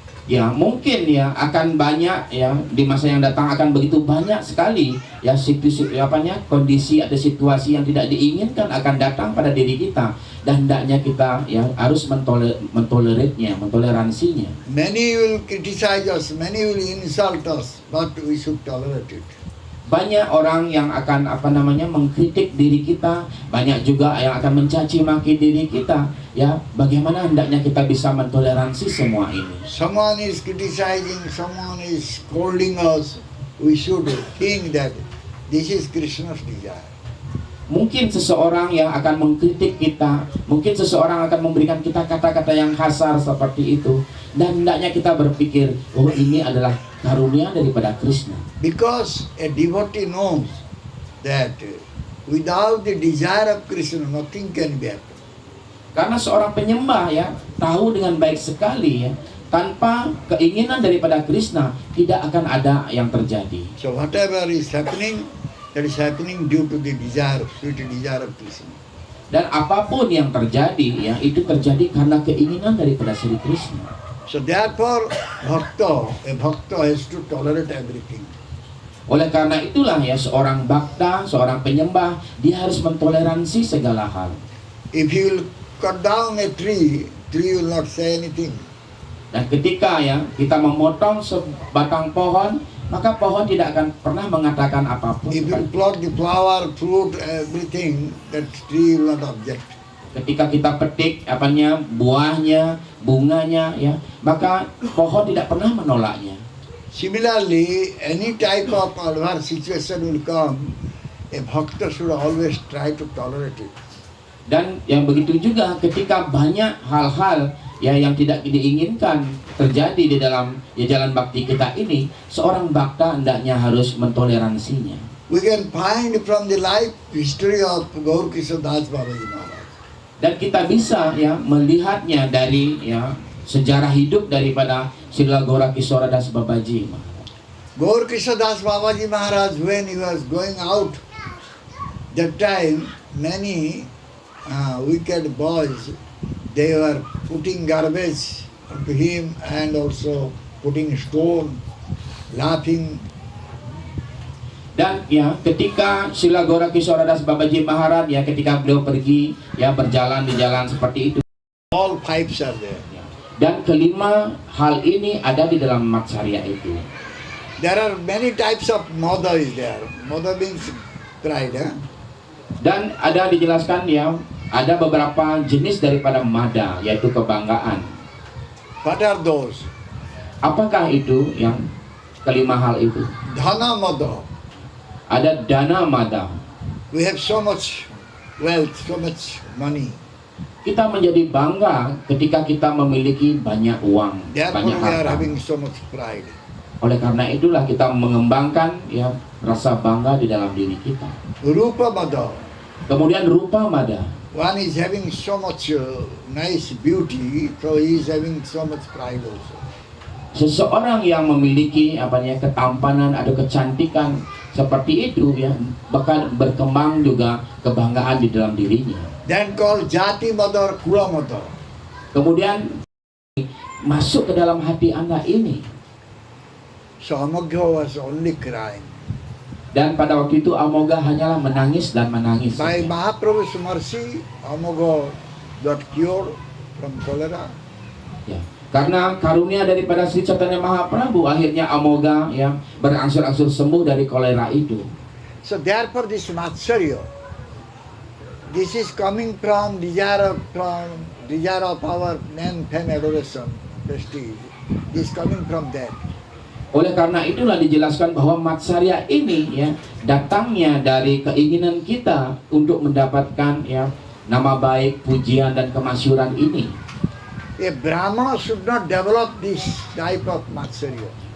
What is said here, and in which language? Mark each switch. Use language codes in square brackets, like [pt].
[id] Ya mungkin ya akan banyak ya di masa yang datang akan begitu banyak sekali ya kondisi atau situasi yang tidak diinginkan akan datang pada diri kita, dan hendaknya kita ya harus mentoleransinya. [en] Many will criticize us, many will insult us, but we should tolerate it. [id] Banyak orang yang akan mengkritik diri kita, banyak juga yang akan mencaci maki diri kita. Ya, bagaimana hendaknya kita bisa mentoleransi semua ini? [en] Someone is criticizing, someone is scolding us. We should think that this is Krishna's desire. [id] Mungkin seseorang yang akan mengkritik kita, mungkin seseorang akan memberikan kita kata-kata yang kasar seperti itu, dan hendaknya kita berpikir, oh ini adalah karunia daripada Krishna. [en] Because a devotee knows that without the desire of Krishna, nothing can be happen. [id] Karena seorang penyembah ya tahu dengan baik sekali ya, tanpa keinginan daripada Krishna tidak akan ada yang terjadi. [en] So whatever is happening, that is happening due to the desire, sweet desire of Krishna. [id] Dan apapun yang terjadi ya itu terjadi karena keinginan daripada Sri Krishna. [en] So therefore, a bhakta has to tolerate everything. [id] Oleh karena itulah ya seorang bhakta, seorang penyembah, dia harus mentoleransi segala hal. [en] If you will cut down a tree will not say anything. [id] Dan ketika ya kita memotong sebatang pohon, maka pohon tidak akan pernah mengatakan apapun. [en] If you plot the flower, fruit, everything, that tree will not object. [id] Ketika kita petik buahnya, bunganya ya, maka pohon tidak pernah menolaknya. [en] Similarly, any type of adverse situation will come, a bhakta should always try to tolerate it. [id] Dan yang begitu juga ketika banyak hal-hal ya yang tidak diinginkan terjadi di dalam jalan bakti kita ini, seorang bhakta hendaknya harus mentoleransinya. [en] We can find from the life history of Gaur Kishore Das Babaji Maharaj. [id] Dan kita bisa ya melihatnya dari ya sejarah hidup daripada Srila Gaura Kishora Das Babaji Maharaj. [en] Gaur Kishore Das Babaji Maharaj, when he was going out, that time many wicked boys they were putting garbage to him and also putting stone, laughing. [id] Dan ya ketika Srila Gaura Kisoradas Babaji Maharaj ya ketika beliau pergi ya berjalan di jalan seperti itu. [en] All pipes are there. [id] Dan kelima hal ini ada di dalam Matsarya itu. [en] There are many types of mada is there. Mada means pride. [id] Dan ada dijelaskan ya ada beberapa jenis daripada mada yaitu kebanggaan. [en] What are those? [id] Apakah itu yang kelima hal itu? [sa] Dhana mada. [id] Ada dana mada. [en] We have so much wealth, so much money. [id] Kita menjadi bangga ketika kita memiliki banyak uang, [en] Therefore [id] banyak [en] we are [id] harta. [en] having so much pride. [id] Oleh karena itulah kita mengembangkan ya rasa bangga di dalam diri kita. [sa] Rupa mada. [id] Kemudian rupa mada. [en] One is having so much nice beauty, so he is having so much pride also. [id] Seseorang yang memiliki ketampanan atau kecantikan seperti itu ya bahkan berkembang juga kebanggaan di dalam dirinya. [en] Then called jati mada or kula mada. [id] Kemudian masuk ke dalam hati Anda ini. [en] So Amogha was only crying. [id] Dan pada waktu itu Amoga hanyalah menangis dan menangis. [en] By [id] saja. [en] Mahaprabhu's mercy, Amogha got cured from cholera. [id] Ya. Karena karunia daripada Sri Chaitanya Mahaprabhu akhirnya Amoga ya berangsur-angsur sembuh dari kolera itu. [en] So therefore this Matsarya, this is coming from desire of our name, fame, adoration, prestige. This is coming from that. [id] Oleh karena itulah dijelaskan bahwa Matsarya ini ya datangnya dari keinginan kita untuk mendapatkan ya nama baik, pujian dan kemasyhuran ini. [en] A Brahmana should not develop this type of Matsarya.